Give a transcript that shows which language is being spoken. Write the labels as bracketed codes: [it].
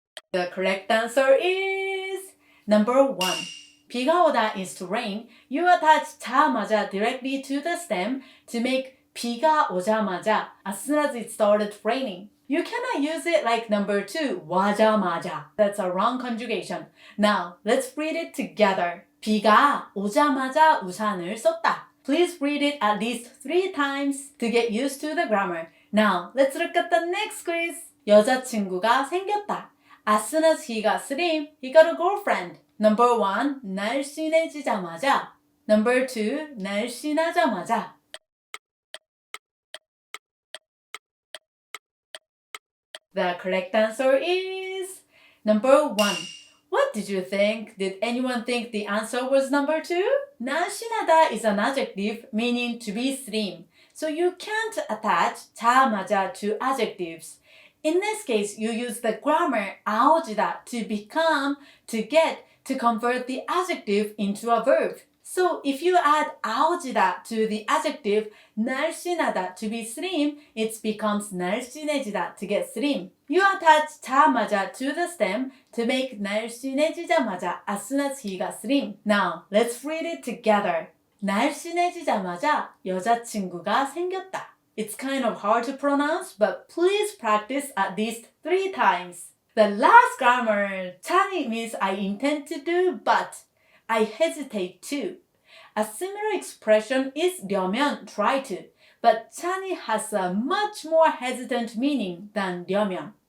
[en] The correct answer is number 1. 비가 오다 is to rain. You attach 자마자 directly to the stem to make 비가 오자마자 as soon as it started raining. You cannot use it like number 2, 와자마자. That's a wrong conjugation. Now, let's read it together. [ko] 비가 오자마자 우산을 썼다. [en] Please read it at least 3 times to get used to the grammar. Now, let's look at the next quiz. [ko] 여자친구가 생겼다. [en] As soon as he got slim, he got a girlfriend. Number 1, 날씬해지자마자. Number 2, 날씬하자마자. The correct answer is number 1. What did you think? Did anyone think the answer was number 2? 날씬하다 is an adjective meaning to be slim. So you can't attach 자마자 to adjectives. In this case, you use the grammar 아오지다 to become, to get, to convert the adjective into a verb. So if you add 아오지다 to the adjective 날씬하다 to be slim, it becomes 날씬해지다 to get slim. You attach 자마자 to the stem to make 날씬해지자마자 as soon as he got slim. Now, let's read it together. [ko] 날씬해지자마자 여자친구가 생겼다. [en] It's kind of hard to pronounce, but please practice at least 3 times. The last grammar, 찬이 means I intend to do, but I hesitate to. A similar expression is 려면, try to, but 찬이 has a much more hesitant meaning than 려면.